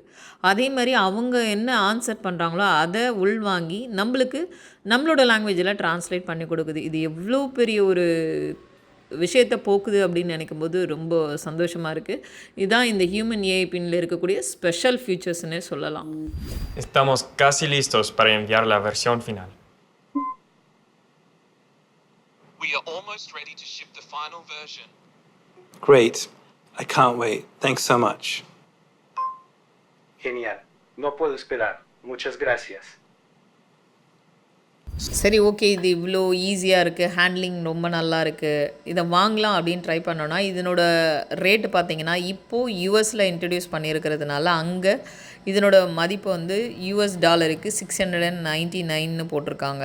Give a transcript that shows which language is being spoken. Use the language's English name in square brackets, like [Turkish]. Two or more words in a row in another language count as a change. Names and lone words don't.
[Tamil] அதே மாதிரி அவங்க என்ன ஆன்சர் பண்ணுறாங்களோ அதை உள்வாங்கி நம்மளோட [English] languageil translate [Tamil] பண்ணி கொடுக்குது. இது எவ்வளோ பெரிய ஒரு விஷயத்தை போக்குது அப்படின்னு நினைக்கும் போது ரொம்ப சந்தோஷமாக இருக்குது. இதுதான் இந்த ஹியூமன் ஏஐ பின்னில் இருக்கக்கூடிய [English] special featuresne [Tamil] சொல்லலாம். [Spanish] Estamos casi listos para enviar la versión final. [English] We are almost ready to ship the final version. Great. I can't wait. Thanks so much. [Spanish] Genial. No puedo esperar. Muchas gracias. [Tamil] சரி, ஓகே, இது இவ்வளோ ஈஸியாக இருக்குது, ஹேண்ட்லிங் ரொம்ப நல்லா இருக்குது, இதை வாங்கலாம் அப்படின்னு ட்ரை பண்ணோன்னா இதனோட ரேட்டு பார்த்தீங்கன்னா இப்போது யூஎஸில் இன்ட்ரடியூஸ் பண்ணியிருக்கிறதுனால அங்கே இதனோட மதிப்பு வந்து $699 $699 போட்டிருக்காங்க.